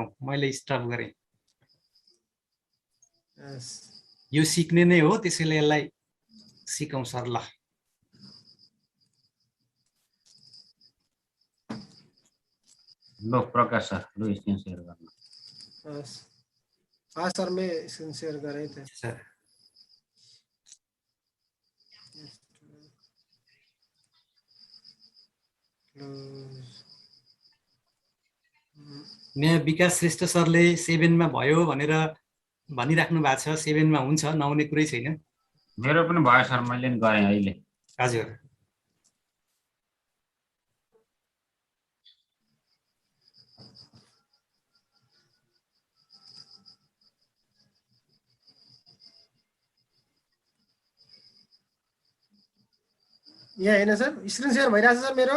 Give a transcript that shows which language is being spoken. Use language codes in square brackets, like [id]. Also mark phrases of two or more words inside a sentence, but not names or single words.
[ne] मैले स्टप गरेँ। यो सिक्ने नै हो, त्यसैले यसलाई सिकौँ सर। ल लो प्रकाश सर, लो [en] screen share [ne] गर्न। [hi] हाँ सर, मैं [en] screen share [hi] कर रहे थे [ne] सर। यहाँ विकास श्रेष्ठ सरले 7 मा भयो भनेर भनिराख्नु भएको छ। 7 मा हुन्छ, नहुने कुरै छैन। मेरो पनि भयो सर, मैले नि गरेँ अहिले। हजुर यहाँ हैन सर, [en] screen share [ne] भइरहेछ सर मेरो।